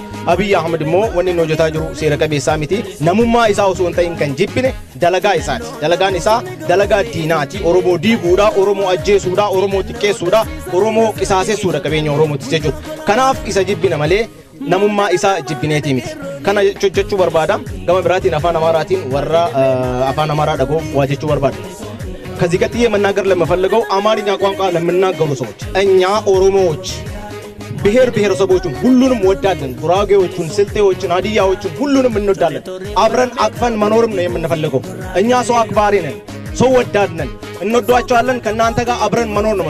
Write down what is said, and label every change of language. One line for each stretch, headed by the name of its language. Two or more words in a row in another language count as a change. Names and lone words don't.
Oromo: Abiy Ahmed immoo wanni inni hojjetaa jiru seera qabeessaa miti namummaa isaa osoo hin ta'in kan jibbine dalagaa isaati dalagaan isaa dalagaa diinaati Oromoo diiguudha Oromoo ajjeesuudha Oromoo xiqqeessuudha Oromoo qisaasessuudha qabeenya Oromootis jechuudha. Kanaaf isa jibbina malee namummaa isaa jibbineetii miti. Kana jechuu barbaada gama biraatiin afaan Amaaraatiin warra afaan Amaaraa dhagoof waa jechuu barbaada.
Amharic: ከዚህ ቀጥዬ መናገር ለምፈልገው አማርኛ ቋንቋ ለምናገሩ ሰዎች እኛ ኦሮሞዎች ብሔር ብሔረሰቦችን ሁሉንም ወዳለን ጉራጌዎችን ስልጤዎችን ሀዲያዎችን ሁሉንም እንወዳለን አብረን አቅፈን መኖርም ነው የምንፈልገው እኛ ሰው አክባሪ ነን ሰው ወዳድ ነን እንወዳቸዋለን ከእናንተ ጋር አብረን መኖር ነው